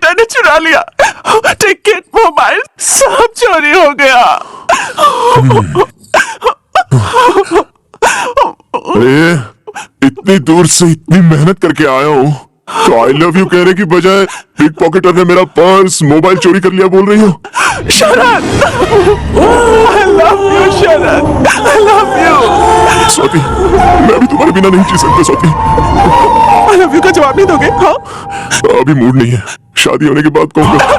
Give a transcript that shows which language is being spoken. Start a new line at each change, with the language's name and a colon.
Hindi: चुरा लिया, ticket, mobile सब चोरी हो गया। अरे इतनी दूर से इतनी मेहनत करके आया हूँ, तो आई लव यू कहने की बजाय पिक पॉकेटर ने मेरा पर्स, मोबाइल चोरी कर लिया बोल रही हो?
English: Sharad, I love you, Sharad, I love you।
Hindi: Swati, मैं अभी तुम्हारे बिना नहीं जी सकता स्वाति।
English: I love you
Hindi: का जवाब नहीं दोगे? हाँ? अभी मूड नहीं है, शादी होने के बाद कहूँगा।